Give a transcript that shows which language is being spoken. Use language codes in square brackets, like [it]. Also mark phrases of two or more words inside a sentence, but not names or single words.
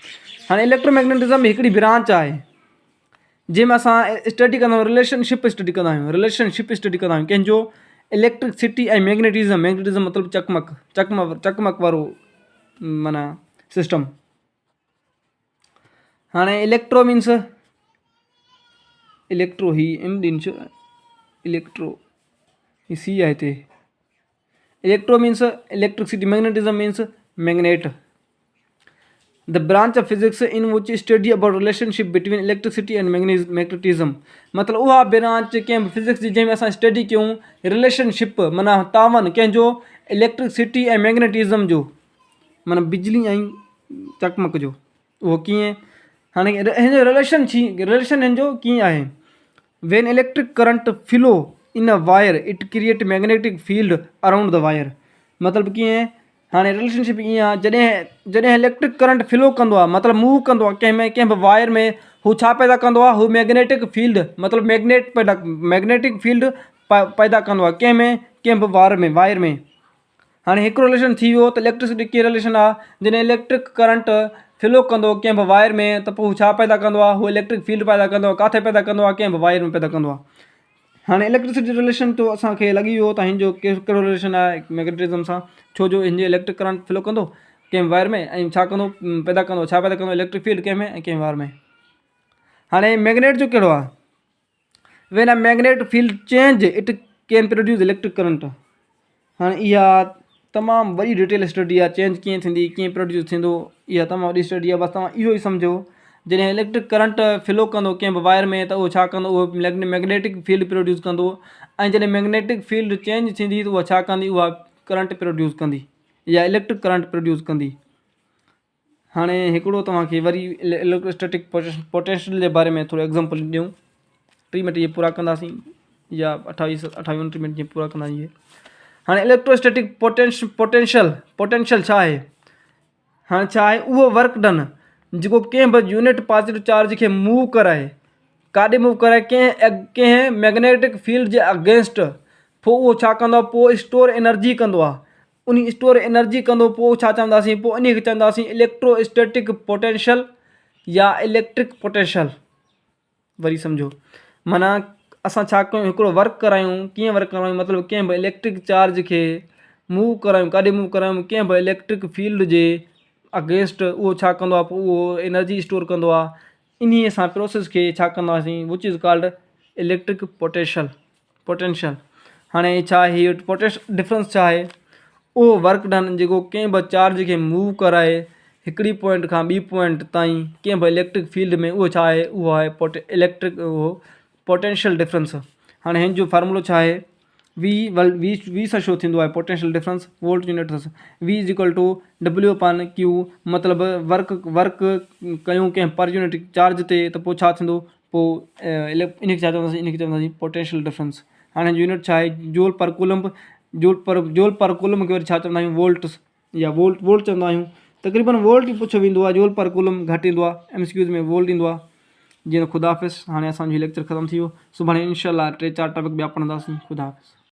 [sd] हाणे इलेक्ट्रोमैग्नेटिज़म हिकिड़ी ब्रांच आहे जंहिंमें असां स्टडी कंदा आहियूं, [en] relationship study [sd] कंदा आहियूं कंहिंजो इलेक्ट्रिसिटी ऐं मैग्नेटिज़म मतिलबु चकमक वारो माना सिस्टम। हाणे [en] electro means electro [sd] ही इलेक्ट्रो ही सी आहे हिते। [en] electro means electricity, magnetism means magnet. the branch of physics in which study about relationship between electricity and magnetism, [sd] मतिलबु उहा ब्रांच कंहिं फिजिक्स जी जंहिंमें असां स्टडी कयूं रिलेशनशिप माना तावन कंहिंजो इलेक्ट्रिसिटी ऐं मैग्नेटिज़म जो, माना बिजली ऐं चकमक जो, उहो कीअं। हाणे हिन जो रिलेशन हिन जो कीअं आहे, [en] when electric current flow in a wire it create magnetic field around the wire. [sd] मतिलबु कीअं, हाणे रिलेशनशिप ईअं आहे, जॾहिं [en] electric current flow [sd] कंदो आहे, मतिलबु मूव कंदो आहे कंहिं बि वायर में, हू छा पैदा कंदो आहे, हू [en] magnetic field [sd] मतिलबु [en] magnetic field [sd] पैदा कंदो आहे कंहिं बि वायर में। हाणे हिकिड़ो रिलेशन थी वियो त इलेक्ट्रिसिटी कीअं रिलेशन आहे, जॾहिं [en] electric current flow [sd] कंदो कंहिं बि वायर में त पोइ हू छा पैदा कंदो आहे, हू [en] electric field [sd] पैदा कंदो आहे। किथे पैदा कंदो आहे, कंहिं बि वायर में पैदा कंदो आहे। हाणे [en] electricity relation [sd] तो असांखे लॻी वियो त हिन जो कहिड़ो रिलेशन आहे मैग्नेटिज़म सां, छो जो हिन जो [en] electric current flow [sd] कंदो कंहिं वायर में ऐं छा पैदा कंदो [en] electric field [sd] कंहिं में ऐं कंहिं वायर में। हाणे मैग्नेट जो कहिड़ो आहे, [en] when a magnet field change it can produce electric current. [sd] हाणे इहा तमामु वॾी [en] detail study [sd] आहे, चेंज कीअं थींदी, कीअं प्रोड्यूस थींदो, इहा तमामु वॾी स्टडी आहे। बसि तव्हां इहो ई सम्झो, जॾहिं [en] electric current flow [sd] कंदो कंहिं बि वायर में त उहो छा कंदो, उहो [en] magnetic field produce [sd] कंदो, ऐं जॾहिं [en] magnetic field change [sd] थींदी त उहा छा कंदी, उहा [en] current produce [sd] कंदी या [en] electric current produce [sd] कंदी। हाणे हिकिड़ो तव्हांखे वरी [en] electrostatic potential [sd] जे बारे में थोरो एग्ज़ाम्पल ॾियूं। 3 मिनट इहे पूरा कंदासीं या 28-29 मिनट जीअं पूरा कंदासीं। हाणे [en] electrostatic potential [sd] छा आहे, हाणे छा आहे, उहो [en] work done [sd] जेको कंहिं बि [en] unit positive charge [sd] खे मूव कराए, काॾे मूव कराए, कंहिं [en] magnetic field [sd] जे अगेंस्ट, पोइ उहो छा कंदो आहे, पोइ [en] store energy [sd] कंदो आहे, उन [en] store energy [sd] कंदो, पोइ छा चवंदासीं, पोइ इन खे चवंदासीं [en] electrostatic potential [sd] या [en] electric potential. [sd] वरी सम्झो, माना असां छा कयूं, हिकिड़ो वर्क करायूं, कीअं वर्क करायूं, मतिलबु कंहिं बि [en] electric charge [sd] खे मूव करायूं, काॾे मूव करायूं, कंहिं बि [en] electric field [sd] जे अगेंस्ट, उहो छा कंदो आहे, पोइ उहो [en] energy store [sd] कंदो आहे। इन असां प्रोसेस खे छा कंदासीं, [en] which is called electric potential. [sd] हाणे छा आहे, हीअ डिफरेंस छा आहे, उहो [en] work done [sd] जेको कंहिं बि चार्ज खे मूव कराए हिकिड़ी पॉइंट खां ॿी पॉइंट ताईं कंहिं बि [en] electric field [sd] में, उहो छा आहे, उहो आहे [en] potential difference. [sd] हाणे हिन जो फार्मूलो छा आहे, वी सां शो थींदो आहे [en] potential difference, volt unit [sd] सां। V=W/Q, मतिलबु वर्क कयूं कंहिं [en] per unit charge [sd] ते त पोइ छा थींदो, पोइ इन खे छा चवंदासीं, [en] potential difference. [sd] हाणे यूनिट छा आहे, [en] joule per coulomb [sd] खे वरी छा चवंदा आहियूं, वोल्ट्स या वोल्ट चवंदा आहियूं। तक़रीबन वोल्ट ई पुछियो वेंदो आहे, [en] joule per coulomb [sd] घटि ईंदो आहे, MCQs में वोल्ट ईंदो आहे। जीअं ख़ुदा हाफ़िज़। हाणे असांजो लेक्चर ख़तमु थी वियो, सुभाणे इंशाअल्लाह 3-4 टॉपिक ॿिया पढ़ंदासीं। ख़ुदा हाफ़िज़।